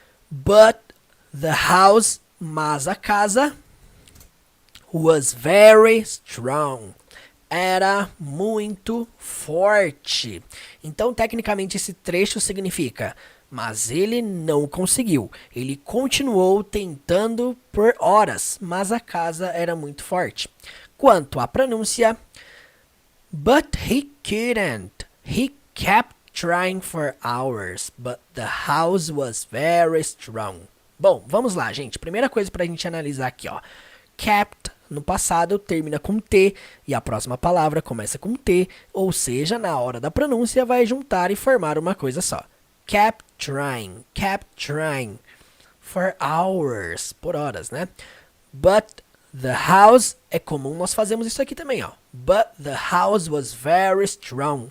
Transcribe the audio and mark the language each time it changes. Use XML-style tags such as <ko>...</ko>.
<en>But the house,</en> <pt>mas a casa,</pt> <en>was very strong.</en> <pt>Era muito forte. Então, tecnicamente, esse trecho significa: mas ele não conseguiu. Ele continuou tentando por horas, mas a casa era muito forte. Quanto à pronúncia,</pt> <en>but he couldn't. He kept trying for hours, but the house was very strong.</en> <pt>Bom, vamos lá, gente. Primeira coisa pra gente analisar aqui, ó. Kept, no passado, termina com T e a próxima palavra começa com T, ou seja, na hora da pronúncia vai juntar e formar uma coisa só.</pt> <en>Kept trying for hours,</en> <pt>por horas, né?</pt> <en>But the house,</en> <pt>é comum nós fazemos isso aqui também, ó.</pt> <en>But the house was very strong.</en>